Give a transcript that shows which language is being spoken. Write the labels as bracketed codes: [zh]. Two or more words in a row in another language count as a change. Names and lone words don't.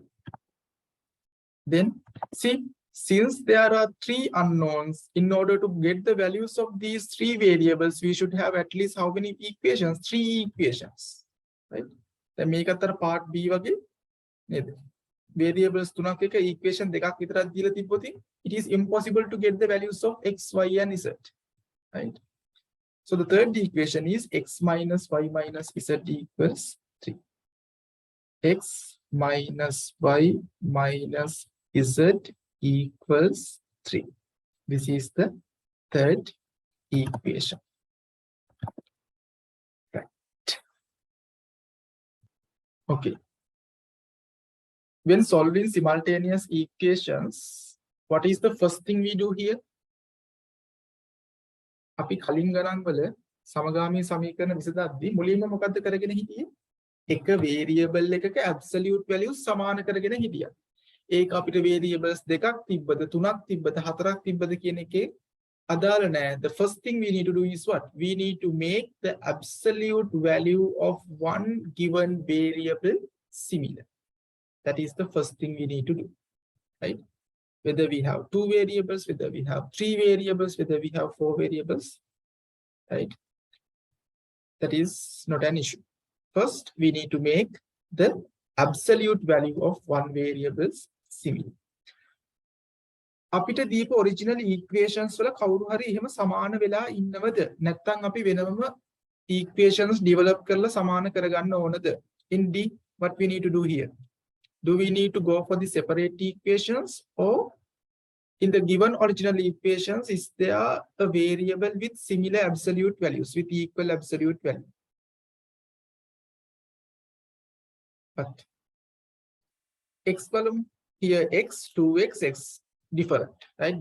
[en] Then see, since there are 3 unknowns, in order to get the values of these 3 variables, we should have at least how many equations? 3 equations, right? Then make a part B wage variables [si] තුනක් එක [en] equation [si] දෙකක් විතරක් දීලා තිබ්බොත් [en] it is impossible to get the values of x, y and z, right? So the third equation is x minus y minus z equals 3. X minus y minus z equals 3. This is the third equation. Right. Okay. When solving simultaneous equations, what is the first thing we do here? [si] අපි කලින් ගණන් වල සමගාමී සමීකරණ විසඳද්දී මුලින්ම මොකද්ද කරගෙන හිටියේ? එක variable එකක [en] absolute values [si] සමාන කරගෙන හිටියා. ඒක අපිට variables දෙකක් තිබ්බද තුනක් තිබ්බද හතරක් තිබ්බද කියන එකේ අදාළ නැහැ. [en] The first thing we need to do is what? We need to make the absolute value of one given variable similar. That is the first thing we need to do, right? Whether we have 2 variables, whether we have 3 variables, whether we have 4 variables, right? That is not an issue. First, we need to make the absolute value of one variable similar. [si] අපිට දීප [en] original equations [si] වල කවුරු හරි එහෙම සමාන වෙලා ඉන්නවද? නැත්නම් අපි වෙනම equations develop කරලා සමාන කරගන්න ඕනද? [en] In D, what we need to do here? Do we need to go for the separate equations or in the given original equations, is there a variable with similar absolute values, with equal absolute value? But x column here, x, 2x, x, different, right?